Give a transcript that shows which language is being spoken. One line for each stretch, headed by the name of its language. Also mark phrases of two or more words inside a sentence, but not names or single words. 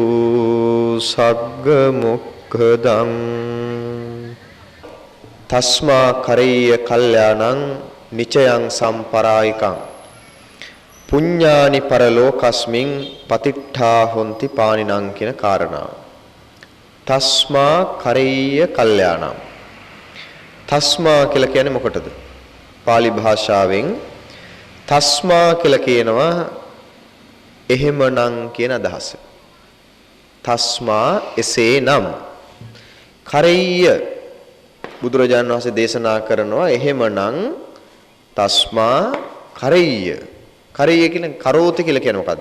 Pali: सग्गमुक्खदं तस्मा करय्य कल्याणं निचयं संपरायिकं पुण्यानि परलोकस्मिन् पतिट्ठा होन्ति पाणिनं
Sinhala: කියන කාරණාව.
Pali: තස්මා කරෙය්‍ය කල්යාණම්.
Sinhala: තස්මා කියලා කියන්නේ මොකටද? පාලි භාෂාවෙන් තස්මා කියලා කියනවා එහෙමනම් කියන අදහස. තස්මා එසේනම් කරෙය්‍ය බුදුරජාණන් වහන්සේ දේශනා කරනවා එහෙමනම්
Pali: තස්මා කරෙය්‍ය කරෙය්‍ය
Sinhala: කියන්නේ කරෝති කියලා කියන්නේ මොකද්ද?